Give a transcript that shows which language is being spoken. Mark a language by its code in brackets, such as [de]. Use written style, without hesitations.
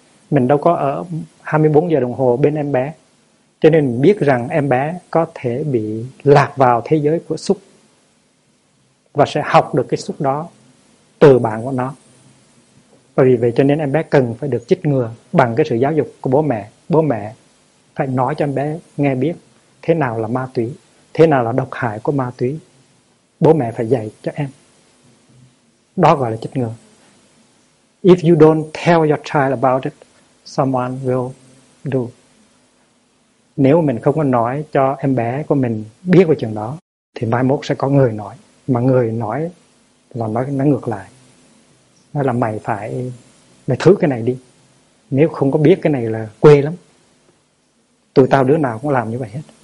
[vi] Mình đâu có ở 24 giờ đồng hồ bên em bé, cho nên mình biết rằng em bé có thể bị lạc vào thế giới của xúc và sẽ học được cái xúc đó từ bạn của nó. Bởi vì vậy cho nên em bé cần phải được chích ngừa bằng cái sự giáo dục của bố mẹ. Bố mẹ phải nói cho em bé nghe biết thế nào là ma túy, thế nào là độc hại của ma túy. Bố mẹ phải dạy cho em. Đó gọi là chích ngừa. [en] If you don't tell your child about it, someone will do. [vi] Nếu mình không có nói cho em bé của mình biết về chuyện đó, thì mai mốt sẽ có người nói. Mà người nói là nó ngược lại. Nói là mày thử cái này đi. Nếu không có biết cái này là quê lắm. Tụi tao đứa nào cũng làm như vậy hết.